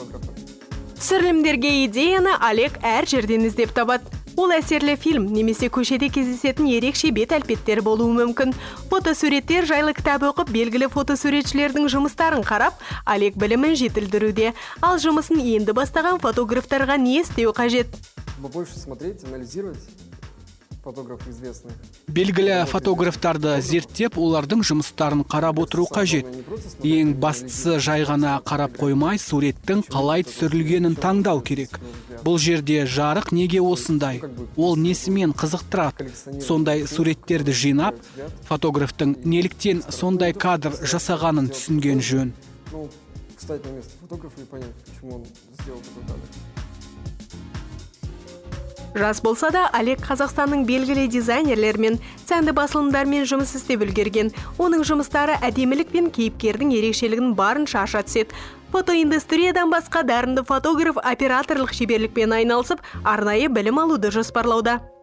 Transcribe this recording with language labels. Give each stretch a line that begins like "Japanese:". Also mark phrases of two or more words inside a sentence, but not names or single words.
Kazakh: Түсірілімдерге идеяны Олег әр жерден іздеп табады. Ол әсерлі фильм немесе көшеде кездесетін ерекше бет әлпеттер болуы мүмкін. Фотосуреттер жайлы кітап оқып, белгілі фотосуретшілердің жұмыстарын қарап, Олег білімін жетілдіруде. Ал жұмысын енді бастаған фотографтарға не істеу қажет?
Russian: Побольше смотреть, анализировать фотографов известных.
Kazakh: Белгілі фотографтарды зерттеп, олардың жұмыстарын қарап отыру қажет. Ең бастысы жай ғана қарап қоймай, суреттің қалай түсірілгенін таңдау керек. Бұл жерде жарық неге осындай? Ол несімен қызықтырады? Сондай суреттерді жинап, фотографтың неліктен сондай кадр жасағанын түсінген жөн.
Russian: Встать на место фотографа и понять, почему он сделал такой кадр.
Kazakh: Жас болса да, Олег Қазақстанның белгілі дизайнерлермен, сәнді басылымдармен жұмыс істеп үлгерген. Оның жұмыстары әдемілік пен кейіпкердің ерекшелігін барынша аша түседі. Фотоиндустриядан басқа дарынды фотограф операторлық шеберлікпен айналысып, арнайы білім алуды жоспарлауда.